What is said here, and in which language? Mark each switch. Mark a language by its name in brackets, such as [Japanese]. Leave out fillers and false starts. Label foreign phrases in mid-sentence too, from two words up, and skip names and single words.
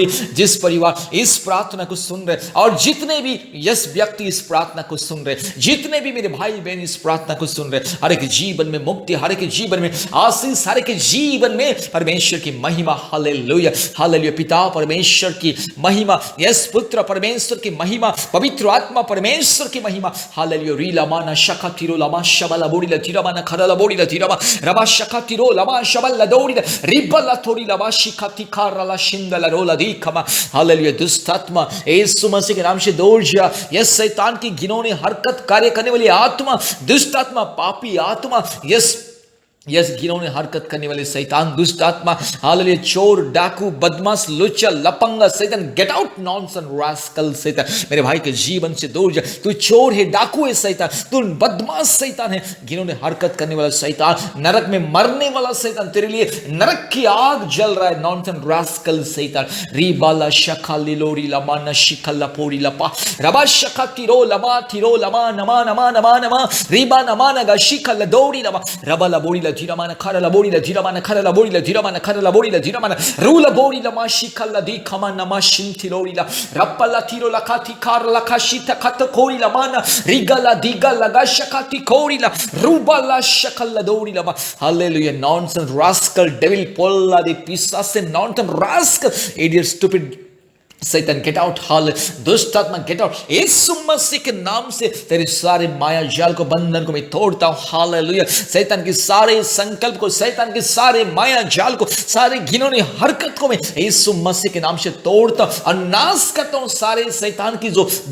[Hindi] जिस परिवार इस प्रार्थना को सुन रहे और जितने भी यस व्यक्ति इस प्रार्थना को सुन रहे, जितने भी मेरे भाई बहन इस प्रार्थना को सुन रहे, हर एक जीवन में मुक्ति, हर एक जीवन में आशीष, हर एक जीवन में परमेश्वर की महिमा, हालेलुया, हालेलुया। पिता परमेश्वर की महिमा, यस पुत्र परमेश्वर की महिमा, पवित्र आत्मा परमेश्वर की महिमा, हालेलुया। रीला माना शका तिरो लमा शबला बोड़ी ला धीरमाना खरला बोड़ी ला धीरमा रबा शका तिरो लमा शबल ला दौड़ी ला रिबला थोड़ी लबा शिखा तिखारला शिंदला रोला दीखमा, हालेलुया। दुष्ट आत्मा यीशु मसीह के नाम से दौड़ जा, यस शैतान की घिनौनी हरकत कार्य करने वाली आत्मा, दुष्ट आत्मा, पापी आत्मा, यस घिनौनी हरकत करने वाले शैतान, दुष्ट आत्मा, हालेलुया। चोर, डाकू, बदमाश, लुच्चा, लपंगा शैतान, [English] get out nonsense rascal [Hindi] शैतान, मेरे भाई के जीवन से दूर जा। तू चोर है, डाकू है शैतान, तू बदमाश शैतान है, घिनौनी हरकत करने वाला शैतान, नरक में मरने वाला शैतान, तेरे लिए नरक की आग जल रहा है, [English] nonsense rascal [Hindi] शैतान। रीबाला शखा लिलोरी लमा नशिखला पोरी लपा रबा शखा तिरो लमा नमा नमा नमा नमा रीबा नमा नगा शिखला दौड़ी लमा रबा ला बोड़ी ला धीरा माना खरला बोड़ी ला धीरा माना खरला बोड़ी ला धीरा माना खरला बोड़ी ला धीरा माना रूला बोड़ी ला माशी खल्ला दी खमा नमा शिंथि लोड़ी ला रप्पला तीरो ला खाती कार ला खाशी खत कोड़ी ला माना रिगला दिगा लगा शकाती कोड़ी ला रूबा ला शकल्ला दोड़ी ला हालेलुया [English] nonsense rascal devil [Hindi] पोल्ला दे पिसा से [English] nonsense rascal idiot stupid [Hindi] सैतान [English] get out [Hindi] हाल दुष्ट आत्मा [English] get out [Hindi] यीशु मसीह के नाम से तेरे सारे माया जाल को बंधन को मैं तोड़ता हूँ हालेलुया शैतान के सारे संकल्प को शैतान के सारे माया जाल को सारे घिनौनी हरकत को मैं यीशु मसीह के नाम से तोड़ता हूँ और नाश करता हूँ सारे शैतान की जो